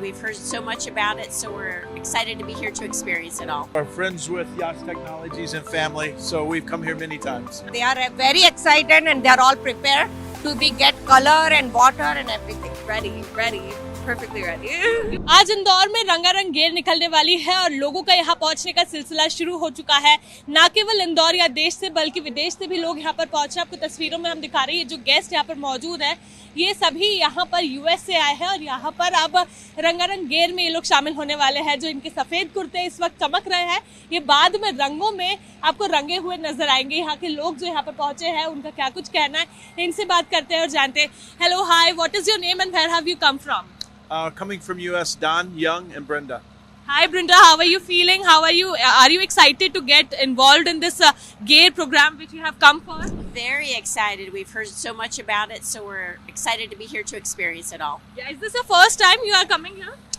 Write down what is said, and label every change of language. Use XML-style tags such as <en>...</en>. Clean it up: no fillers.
<en>We've heard so much about it, so we're excited to be here to experience it all. Our friends with Yacht Technologies and family, so we've come here many times. They are very excited and they are all prepared to be get color and water and everything. Ready, perfectly ready.</en> <hi>आज इंदौर में रंगारंग गेर निकलने वाली है और लोगों का यहाँ पहुँचने का सिलसिला शुरू हो चुका है। न केवल इंदौर या देश से बल्कि विदेश से भी लोग यहाँ पर पहुँचे। आपको तस्वीरों में हम दिखा रहे हैं जो गेस्ट यहाँ पर मौजूद है ये सभी यहाँ पर यूएस से आए हैं और यहाँ पर अब रंगारंग गेर में ये लोग शामिल होने वाले हैं। जो इनके सफेद कुर्ते इस वक्त चमक रहे हैं ये बाद में रंगों में आपको रंगे हुए नजर आएंगे। यहाँ के लोग जो यहाँ पर पहुंचे हैं उनका क्या कुछ कहना है इनसे बात करते हैं और जानते हैं।</hi> <en>Hello, hi, what is your name and where have you come from? Coming from US, Don, Young, and Brenda. Hi Brenda, how are you feeling? How are you? Are you excited to get involved in this gear program which you have come for? Very excited. We've heard so much about it, so we're excited to be here to experience it all. Yeah, is this the first time you are coming here?</en>